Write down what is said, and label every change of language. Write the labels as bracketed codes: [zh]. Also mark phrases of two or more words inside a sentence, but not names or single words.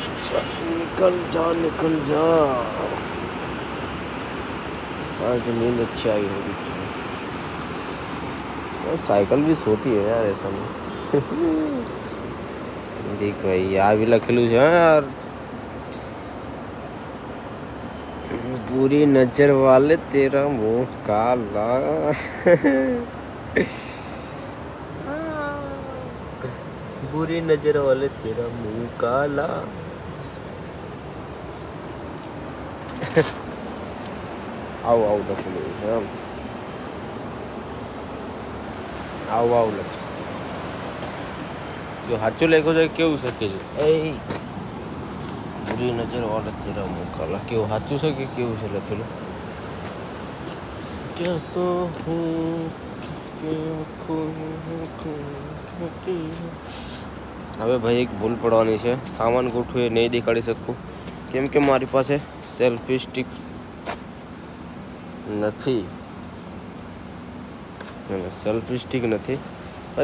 [hi] निकल जा निकल जा। आज नींद अच्छी आई होगी। साइकिल भी सोती है यार ऐसा में। देख भाई આ भी [gu] લખેલું છે [hi] यार, बुरी नजर वाले तेरा मुंह काला। बुरी नजर वाले तेरा मुंह काला। आओ आओ [gu] લખેલું છે આમ, આવ આવ લખ જો સાચું લખ્યું છે કેવું છે કે એ [hi] बुरी नजर वाले तेरा मुंह काला [gu] કેવું સાચું છે કે કેવું છે લખેલું? [hi] क्या तो [gu] હવે ભાઈ એક ભૂલ પડવાની છે, સામાન ગોઠવું એ નહીં દેખાડી શકું કેમ કે મારી પાસે [en] selfie stick [gu] નથી, [en] selfie stick [gu] નથી ભાઈ.